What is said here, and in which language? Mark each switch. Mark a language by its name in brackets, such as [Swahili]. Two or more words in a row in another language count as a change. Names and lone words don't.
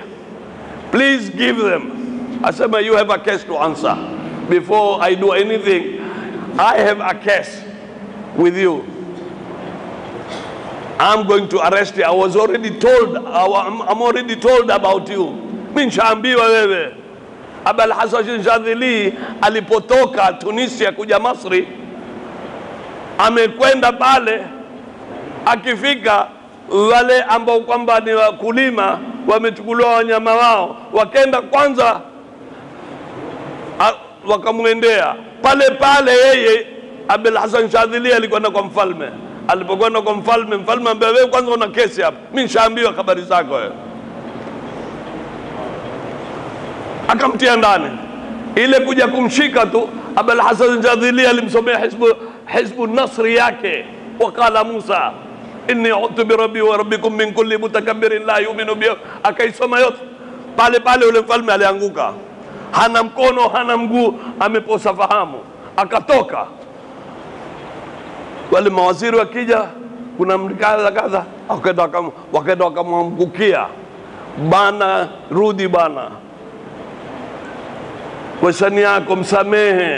[English] Please give them. I said, you have a case to answer. Before I do anything, I have a case with you. I'm going to arrest you. I was already told. I'm already told about you. [Swahili] Minshaambiwa wewe. Abul Hasan Shadhili alipotoka Tunisia kuja Masri, amekwenda pale, akifika wale ambao kwamba ni wakulima wamechukuliwa wanyama wao, wakenda kwanza wakamwendea pale pale. Yeye Abul Hasan Shadhili alikwenda kwa mfalme. Alipokwenda kwa mfalme, mfalme ambaye wewe kwanza una kesi hapa, mimi nishaambiwa habari zako wewe. Akamtia ndani. Ile kuja kumshika tu, Abul Hasan Jazuli alimsomea hizbu nasri yake. [Arabic] وقال موسى إني عذت بربي وربكم من كل متكبر لا يؤمن ب. [Swahili] Akaisoma yote. Pale pale ule mfalme alianguka. Hana mkono, hana mguu, ameposa fahamu. Akatoka. Wale mawaziri wakija, kuna mlikadha kadha, wakaenda wakamwangukia. Bana, rudi bana. Washani yako msamehe.